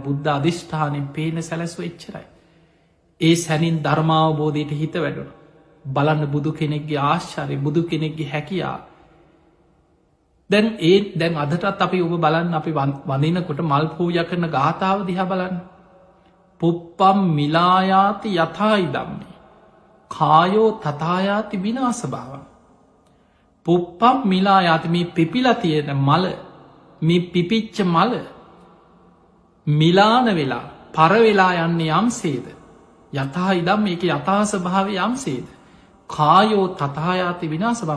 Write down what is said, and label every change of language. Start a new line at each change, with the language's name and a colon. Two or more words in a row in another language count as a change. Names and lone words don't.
Sinhala: බුද්ධ අධිෂ්ඨානයෙන් පේන සැලැස්ව එච්චරයි. ඒ සැනින් ධර්මාවබෝධයට හිත වැඩුණ. බලන්න බුදු කෙනෙක්ගේ ආශ්චර්ය, බුදු කෙනෙක්ගේ හැකියා. දැන් අදටත් අපි ඔබ බලන්න අපි වඳිනකොට මල් පූජා කරන ගාථාව දිහා බලන්න.
Pali: පුප්පම් මිලායාති යථායි ධම්මේ කායෝ තථායාති විනාශ භාවං. පුප්පම් මිලායාති
Sinhala: මේ පිපිලා තියෙන මල, මේ පිපිච්ච මල මිලාන වෙලා පර වෙලා යන්නේ යම්සේද
Pali: යථායි ධම්මේ,
Sinhala: ඒක යථා ස්වභාවය යම්සේද
Pali: කායෝ තථායාති විනාශ භාවං.